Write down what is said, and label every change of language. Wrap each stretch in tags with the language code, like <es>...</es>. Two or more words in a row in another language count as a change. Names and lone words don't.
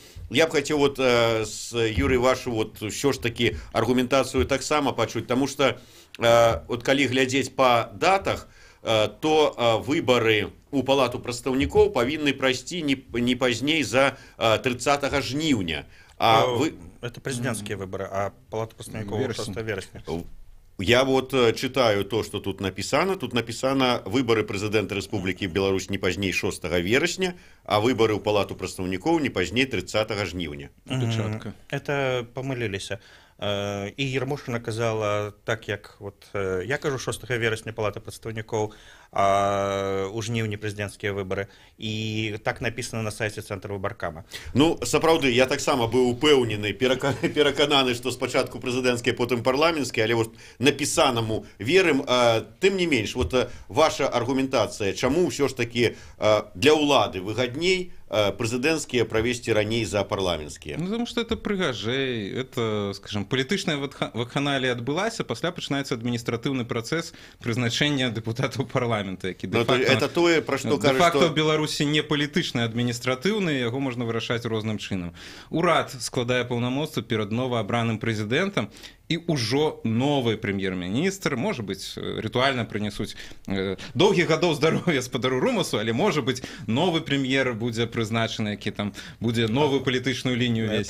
<be>Я б хацеў вот с Юрый вашу вот ўсё ж такі аргументацыю таксама пачуць, таму што вот калі глядзець па датах, то выбары у палату прадстаўнікоў павінны прайсці не пазней за 30 жніўня.</be> <ru>Это президентские выборы, а</ru> <be>палата прадстаўнікоў 6 верасня.</be> <ru>Я вот читаю то, что тут написано. Тут написано выборы президента Республики Беларусь не поздней 6 вересня, а выборы</ru> <be>у палату прадстаўнікоў</be> <ru>не поздней 30 жніўня. Это помылились.</ru> <be>І Ермошына казала так, як вот я кажу 6 верасня палата прадстаўнікоў, а у жніўні прэзідэнцкія выбары, і</be> <ru>так написано на сайце</ru> <be>цэнтра выбаркама. Ну, сапраўды, я таксама быў упэўнены, перакананы, што спачатку прэзідэнцкія, потым парламенцкія, але вот напісанаму верым. Тым не менш, вот ваша аргументацыя, чаму ўсё ж такі для ўлады выгадней прэзідэнцкія правесці раней за парламенцкія?</be> <ru>Ну, потому что это</ru> <be>прыгажэй, это, скажем, палітычная вакханалія адбылася, пасля пачынаецца адміністратыўны працэс прызначэння дэпутатаў парламента, які это тое, пра што кажа, што ў Беларусі не палітычны, адміністратыўны, яго можна вырашаць розным чынам. Урад складае паўнамоцтвы перад новаабраным прэзідэнтам, і ўжо новы прэм'ер-міністр, можа быць, рытуальна прынясуць доўгіх гадоў здароўя спадару Румасу, але, можа быць, новы прэм'ер будзе прызначаны, які там будзе новую палітычную лінію весці.</be>